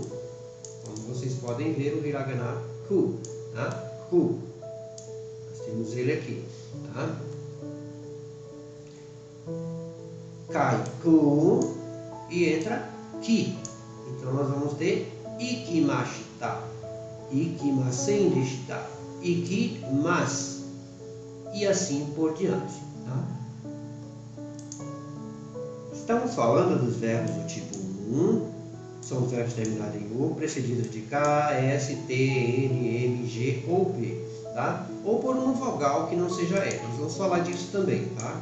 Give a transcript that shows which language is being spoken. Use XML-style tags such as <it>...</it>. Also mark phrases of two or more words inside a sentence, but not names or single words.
<pt>Como vocês podem ver, o hiragana ku, tá? Ku. Nós temos ele aqui, tá? Cai ku e entra ki. Então nós vamos ter</pt> <ja>行きました、行きませんでした、行きます</ja> <pt>e assim por diante. Tá? Estamos falando dos verbos do tipo 1, são os verbos terminados em U, precedidos de K, S, T, N, M, G ou P. Tá? Ou por uma vogal que não seja E. Nós vamos falar disso também, tá?</pt>